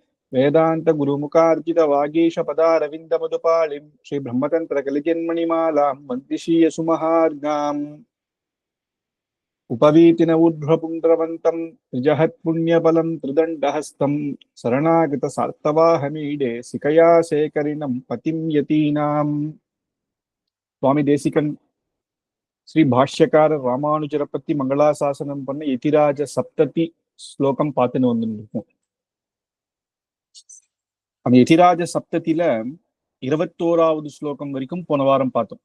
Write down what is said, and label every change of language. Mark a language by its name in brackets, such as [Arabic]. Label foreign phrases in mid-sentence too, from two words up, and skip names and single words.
[Sanskrit] वेदान्तगुरुमुखार्जितवागीशपदारविन्दमधुपालिं श्रीब्रह्मतन्त्रकलिजन्मणिमालां वन्दिशीयसुमहार्गाम् उपवीतिन ऊर्ध्वपुण्ड्रवन्तं निजहत्पुण्यफलं त्रिदण्डहस्तं शरणागतसार्थवाहमीडे सिकया शेखरिणं पतिं यतीनाम्. [Tamil] சுவாமி தேசிகன் ஸ்ரீ பாஷ்யக்கார ராமானுஜரை பத்தி மங்களாசாசனம் பண்ண யதிராஜ சப்ததி ஸ்லோகம் பார்த்துன்னு வந்துருக்கோம். அந்த யதிராஜ சப்தத்தில 21வது ஸ்லோகம் வரைக்கும் போன வாரம் பார்த்தோம்.